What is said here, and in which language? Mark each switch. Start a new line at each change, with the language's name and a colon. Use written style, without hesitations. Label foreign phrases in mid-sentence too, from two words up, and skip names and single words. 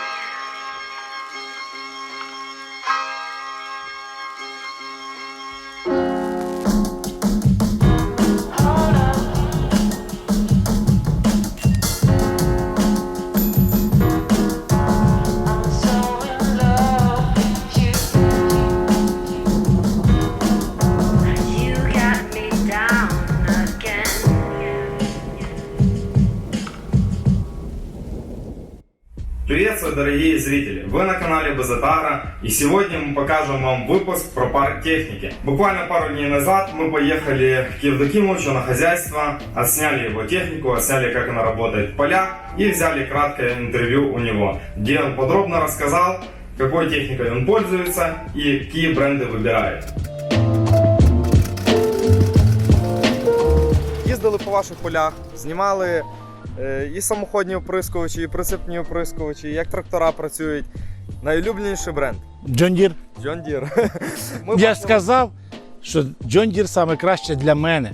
English: Hold up. I'm so in love with you. You got me down again.
Russian: Приветствую, дорогие зрители! Вы на канале Безотагро, и сегодня мы покажем вам выпуск про парк техники. Буквально пару дней назад мы поехали к Евдокимовичу на хозяйство, отсняли его технику, отсняли, как она работает в полях, и взяли краткое интервью у него, где он подробно рассказал, какой техникой он пользуется и какие бренды выбирает.
Ukrainian: Їздили по ваших полях, знімали і самоходні оприскувачі, і прицепні оприскувачі, як трактора працюють. Найулюбленіший бренд John Deere. John Deere. Я ж сказав, що John Deere саме краще для мене.